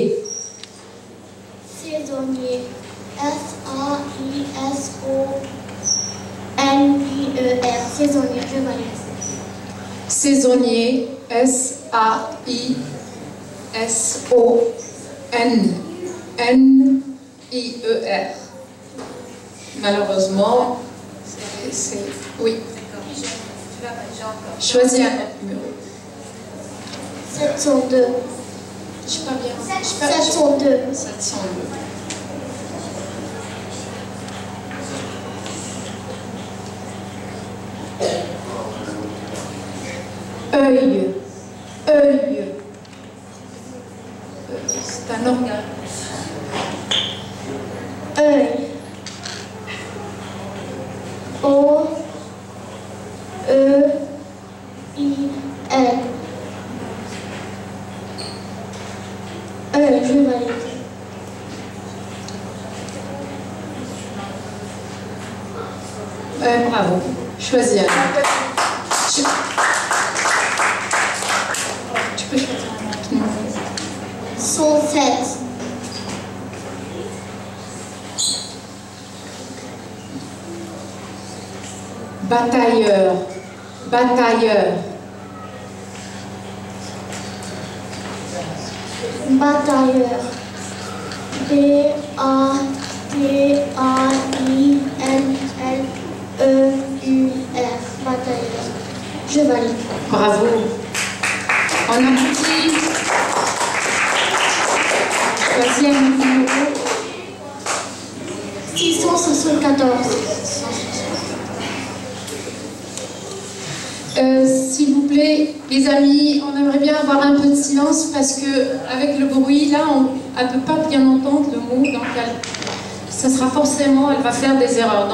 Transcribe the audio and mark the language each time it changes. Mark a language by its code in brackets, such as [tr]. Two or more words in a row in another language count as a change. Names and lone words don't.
[fr] Saisonnier. S-A-I-S-O-N-I-E-R. Saisonnier. Je valide. Saisonnier. S-A-I-S-O-N-N-I-E-R. Malheureusement, c'est... Oui. Choisis un autre numéro. 702. Je suis pas bien. 702. 702. Œil. Œil. C'est un organe. Œil. O-E-I-L. Je valide. Bravo. Choisis un. Tu peux choisir un autre numéro. 107. Batailleur. Batailleur. Batailleur. B-A-T-A-I-L-L-E-U-R. Batailleur. Je valide. Bravo. On applaudit. Choisis un numéro. 674. S'il vous plaît, les amis, on aimerait bien avoir un peu de silence parce que avec le bruit, là, elle ne peut pas bien entendre le mot, donc ça sera forcément, elle va faire des erreurs.